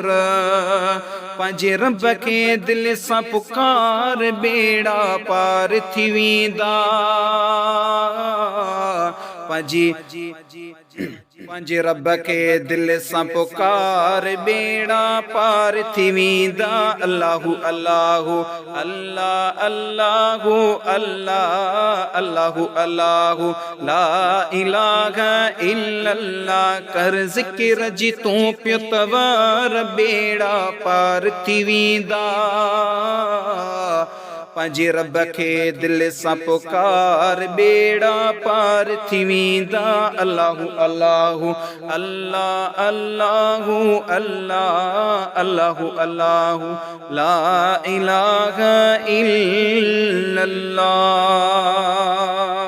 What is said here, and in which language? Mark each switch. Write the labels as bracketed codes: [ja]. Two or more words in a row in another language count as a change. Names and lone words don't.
[sd] पंहिंजे रब खे दिल सां पुकार बेड़ा पार थी वेंदा। पंहिंजे रब के दिल सां पुकार बेड़ा पार थी वेंदा। [ar] الله الله الله الله الله الله الله لا إله إلا الله [sd] कर ज़िक्र जी तूं पियो तवार बेड़ा पार थी वेंदा। पंहिंजे रब के दिल सां पुकार बेड़ा पार थी वेंदा। [ar] الله الله الله الله الله الله الله لا إله إلا الله.